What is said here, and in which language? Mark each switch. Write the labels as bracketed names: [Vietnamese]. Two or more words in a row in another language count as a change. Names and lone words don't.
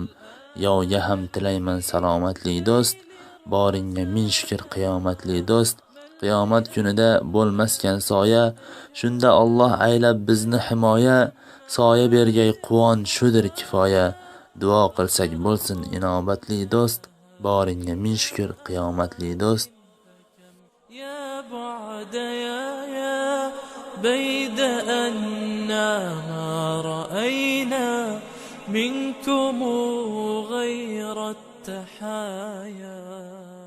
[Uzbek] Yovga ham tilayman salomatli do'st. Boringga ming shukr qiyomatli do'st. Qiyomat kunida bo'lmaskan soya, shunda Alloh aylab bizni himoya, soya bergay quvon shudir kifoya. Duo qilsak bo'lsin inobatli do'st. Boringga ming shukr qiyomatli do'st. [Arabic] يا بعد يا بيد أننا ما رأينا منكم غير التحايا.